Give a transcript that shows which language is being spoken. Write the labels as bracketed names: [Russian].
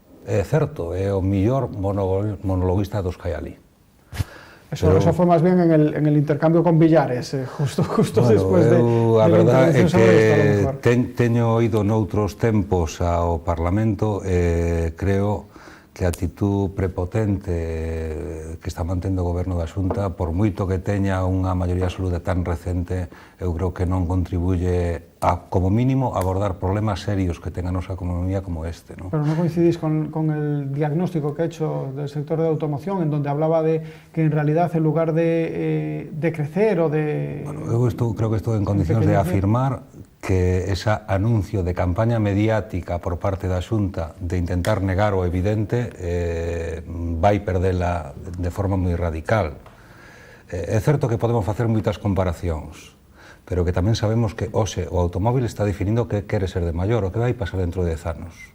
[Galician] É certo, é o millor monologuista dos que hai ali. [Spanish] Eso fue más bien en el intercambio con Villares, justo bueno, después de [Galician] a verdade é que teño oído noutros tempos ao Parlamento e creo que a actitud prepotente que está mantendo o goberno da Xunta, por moito que teña unha maioría absoluta tan recente, eu creo que non contribuye a, como mínimo, abordar problemas serios que tenga a nosa economía como este, ¿no? [Spanish] Pero non coincidís con el diagnóstico que ha hecho del sector de automoción, en donde hablaba de que en realidad en lugar de crecer o de... [Galician] Bueno, eu creo que estou en condicións de afirmar que ese anuncio de campaña mediática por parte da Xunta de intentar negar o evidente vai perdela de forma moi radical. É certo que podemos facer moitas comparacións, pero que tamén sabemos que hoxe o automóvil está definindo que quere ser de maior, o que vai pasar dentro de 10 anos.